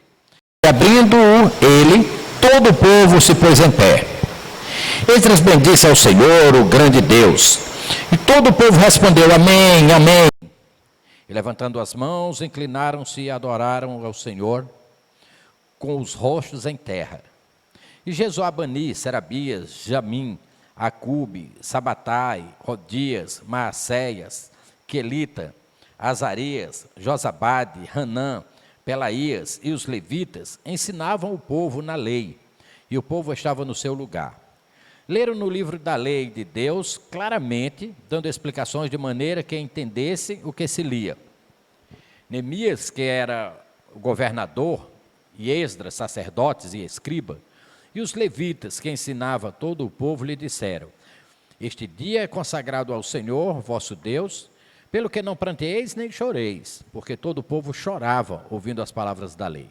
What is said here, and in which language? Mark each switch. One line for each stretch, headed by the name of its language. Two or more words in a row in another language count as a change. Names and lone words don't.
Portuguese: E abrindo-o ele, todo o povo se pôs em pé. Esdras bendisse ao Senhor, o grande Deus. E todo o povo respondeu, amém, amém. E levantando as mãos, inclinaram-se e adoraram ao Senhor com os rostos em terra. E Jezoabani, Serabias, Jamim, Acube, Sabatai, Rodias, Maacéias, Quelita, Azarias, Josabade, Hanã, Pelaías e os levitas ensinavam o povo na lei, e o povo estava no seu lugar. Leram no livro da lei de Deus claramente, dando explicações de maneira que entendessem o que se lia. Neemias, que era o governador, e Esdras, sacerdotes e escriba, e os levitas, que ensinavam todo o povo, lhe disseram, este dia é consagrado ao Senhor, vosso Deus, pelo que não pranteeis nem choreis, porque todo o povo chorava, ouvindo as palavras da lei.